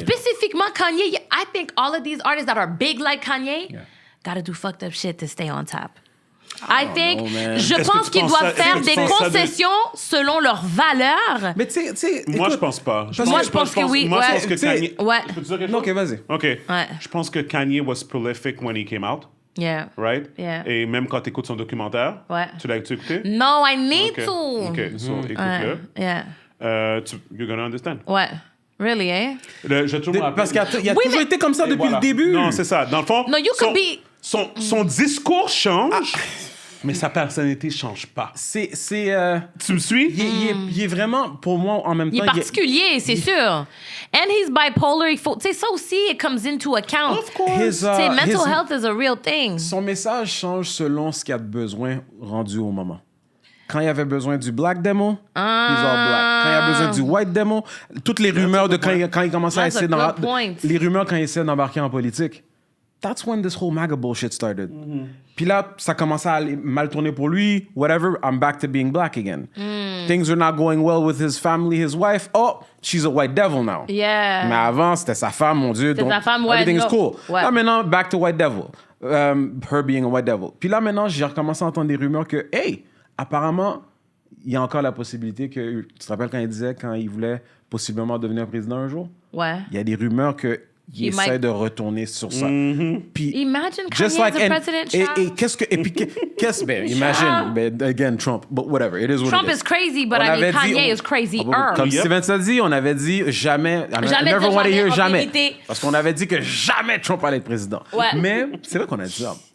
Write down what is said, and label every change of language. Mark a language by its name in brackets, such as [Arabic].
[English] Spécifiquement Kanye, I think all of these artists that are big like Kanye... gotta do fucked up shit to stay on top. [French] Je pense qu'ils doivent faire des concessions selon leurs valeurs. Mais tu sais... Moi, je pense pas. Moi, je pense que oui. Moi, je pense que Kanye... Ouais. Peux-tu dire quelque OK, chose? vas-y. OK. Ouais. Je pense que [English] Kanye was prolific when he came out. Yeah. Right? Yeah. [French] Et même quand tu écoutes son documentaire, Ouais. tu l'as écouté? [English] No, I need to. OK, so [French] écoute-le. [English] Yeah. You're gonna understand. [French] Ouais. [English] Really, eh? [French] Parce qu'il a toujours été comme ça depuis le début. Non, c'est ça. Dans le fond, [English] No, you could be... [French] son discours change, mais sa personnalité change pas. Tu me suis? Il est vraiment, pour moi, en même temps... Il est particulier, c'est sûr. [English] And he's bipolar. [French] Tu sais, ça aussi, [English] it comes into account. Of course. [French] Tu sais, [English] mental health is a real thing. [French] Son message change selon ce qu'il y a de besoin rendu au moment. Quand il y avait besoin du black demo, [English] he's all black. [French] Quand il y a besoin du white demo, toutes les rumeurs de quand il commençait à essayer les rumeurs quand il essayait d'embarquer en politique. [English] That's when this whole MAGA bullshit started. [French] Puis là, ça commençait à aller mal tourner pour lui. [English] Whatever, I'm back to being black again. Things are not going well with his family, his wife. Oh, she's a white devil now. Yeah. [French] Mais avant, c'était sa femme, mon Dieu. C'était sa femme, ouais. [English] Everything is cool. [French] Ouais. Là, maintenant, [English] back to white devil. Her being a white devil. [French] Puis là, maintenant, j'ai recommencé à entendre des rumeurs que, hey, apparemment, il y a encore la possibilité que... Tu te rappelles quand il voulait possiblement devenir président un jour? Ouais. Il y a des rumeurs que il essaie de retourner sur ça. Puis, [English] imagine Kanye as a president, imagine, again, Trump, but whatever, it is what Trump it is. is crazy, but I mean, Kanye is crazy. [French] Comme Steven s'est dit, on avait dit jamais [English] never want to hear [French] jamais. Parce qu'on avait dit que jamais Trump allait être président. Ouais. Mais c'est là qu'on a dit ça.